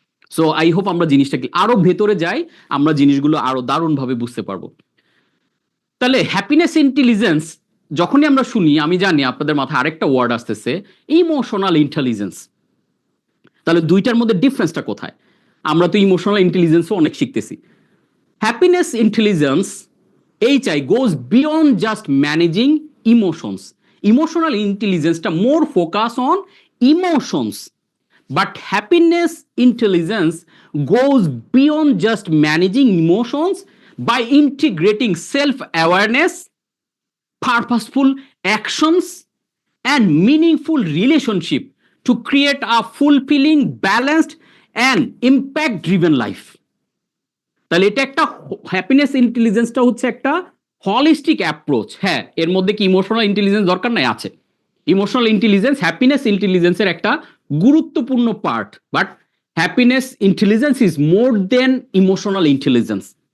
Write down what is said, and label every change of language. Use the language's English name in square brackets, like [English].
[English] so I hope [Bangla] আমরা জিনিসটাকে আরো ভেতরে যাই, আমরা জিনিসগুলো আরো দারুণভাবে বুঝতে পারবো। তাহলে হ্যাপিনেস ইন্টেলিজেন্স যখনই আমরা শুনি, আমি জানি আপনাদের মাথায় আরেকটা ওয়ার্ড আসতেছে, ইমোশনাল ইন্টেলিজেন্স। তাহলে দুইটার মধ্যে ডিফারেন্সটা কোথায়? আমরা তো ইমোশনাল ইন্টেলিজেন্সও অনেক শিখতেছি। [English] Happiness intelligence, HI, goes beyond just managing emotions. Emotional intelligence-টা more focus on emotions. But happiness intelligence goes beyond just managing emotions by integrating self-awareness, purposeful actions, and meaningful relationship to create a fulfilling, balanced, and impact-driven life. [Bangla] তাহলে এটা একটা happiness ইন্টেলিজেন্সটা হচ্ছে একটা holistic approach. হ্যাঁ, এর মধ্যে কি emotional intelligence দরকার নাই? আছে। ইমোশনাল ইন্টেলিজেন্স হ্যাপিনেস ইন্টেলিজেন্সের একটা গুরুত্বপূর্ণ part, [English] But happiness intelligence is more than emotional intelligence.